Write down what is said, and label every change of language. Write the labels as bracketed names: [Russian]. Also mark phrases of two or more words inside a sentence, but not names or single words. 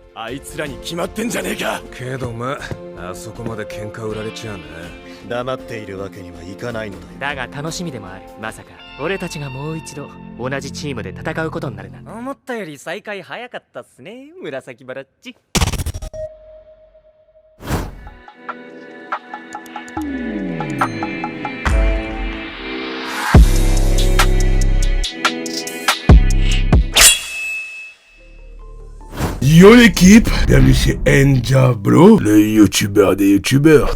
[Japanese] あいつらに決まってんじゃねえか。けどまあそこまで喧嘩売られちゃうな。黙っているわけにはいかないのだよ。だが楽しみでもある。まさか俺たちがもう一度同じチームで戦うことになるなんて。思ったより再開早かったっすね、紫バラッチ。 [French] Yo l'équipe, bienvenue chez Ninja Bro, le youtubeur des youtubeurs.